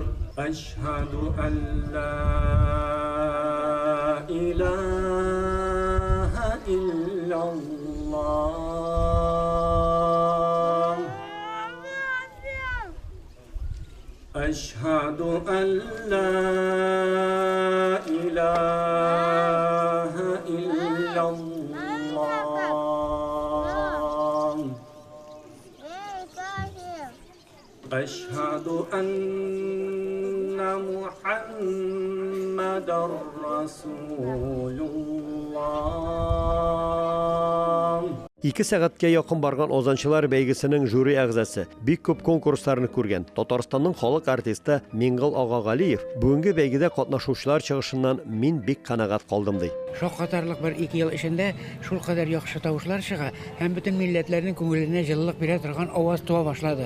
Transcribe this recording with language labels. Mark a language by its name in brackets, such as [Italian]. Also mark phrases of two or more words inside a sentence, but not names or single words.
[Arabic] أشهد أن لا إله إلا الله. أشهد أن لا إله إلا الله. أشهد أن محمد رسول الله. [Tatar] 2 сәгатькә якын барган озанчылар бәйгесенең жюри әгъзасы, бик күп конкурсларны күргән Татарстанның халык артисты Мингал Агагалиев бүгенге бәйгедә катнашучылар чыгышыннан мин бик канагать калдым ди. Шаккатарлык бер 2 ел эчендә шул кадәр яхшы тавышлар чыга һәм бөтен милләтләрнең күңеленә җылылык бирә торган аваз туа башлады.